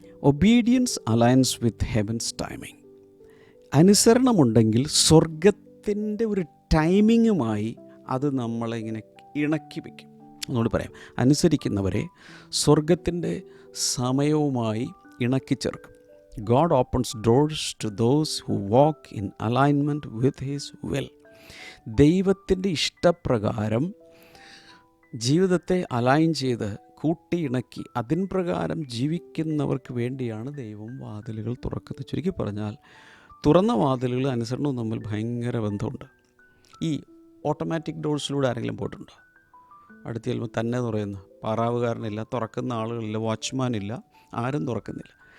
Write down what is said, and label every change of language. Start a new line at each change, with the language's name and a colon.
English: Obedience alliance with heaven's timing.
Malayalam: അനുസരണമുണ്ടെങ്കിൽ സ്വർഗത്തിൻ്റെ ഒരു ടൈമിങ്ങുമായി അത് നമ്മളെ ഇങ്ങനെ ഇണക്കി വയ്ക്കും. ഒന്നുകൂടി പറയാം, അനുസരിക്കുന്നവരെ സ്വർഗത്തിൻ്റെ സമയവുമായി ഇണക്കി ചേർക്കും.
English: God opens doors to those who walk in alignment with His will.
Malayalam: ദൈവത്തിൻ്റെ ഇഷ്ടപ്രകാരം ജീവിതത്തെ അലൈൻ ചെയ്ത് കൂട്ടിയിണക്കി അതിൻ പ്രകാരം ജീവിക്കുന്നവർക്ക് വേണ്ടിയാണ് ദൈവം വാതിലുകൾ തുറക്കുന്നത്. ചുരുക്കി പറഞ്ഞാൽ തുറന്ന വാതിലുകൾ അനുസരണവും തമ്മിൽ ഭയങ്കര ബന്ധമുണ്ട്. ഈ ഓട്ടോമാറ്റിക് ഡോഴ്സിലൂടെ ആരെങ്കിലും പോയിട്ടുണ്ടോ? അടുത്ത് ചെല്ലുമ്പോൾ തന്നെ തുറയുന്ന പാറാവുകാരനില്ല, തുറക്കുന്ന ആളുകളില്ല, വാച്ച്മാനില്ല, ആരും തുറക്കുന്നില്ല.